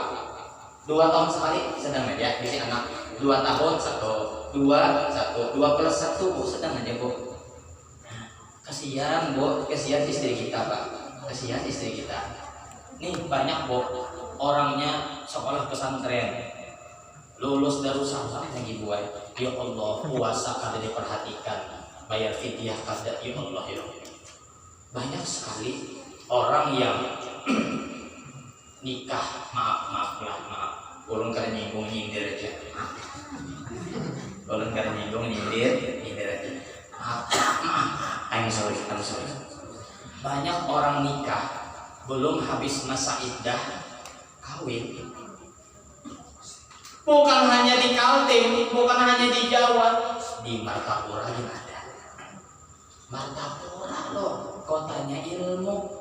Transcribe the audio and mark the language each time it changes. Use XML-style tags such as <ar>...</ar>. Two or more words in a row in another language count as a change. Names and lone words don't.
<id>2 tahun sekali sedang aja bikin anak. 2 tahun 1, 2 plus 1 Bu, sedang aja Bu. Kasihan Bu, kasihan istri kita Pak, kasihan istri kita. Nih banyak orangnya sekolah pesantren, lulus darussalam lagi buat, ya Allah puasa kada diperhatikan, bayar fidyah kada, ya Allah ya. Banyak sekali orang yang nikah, maaf, ulun kada nyindir aja, ulun kada nyindir aja, maaf,</id> <en>I'm sorry.</en> <id>Banyak orang nikah belum habis masa iddah kawin. Bukan hanya di Kaltim, bukan hanya di Jawa, di Martapura juga ada. Martapura loh, kotanya ilmu.</id>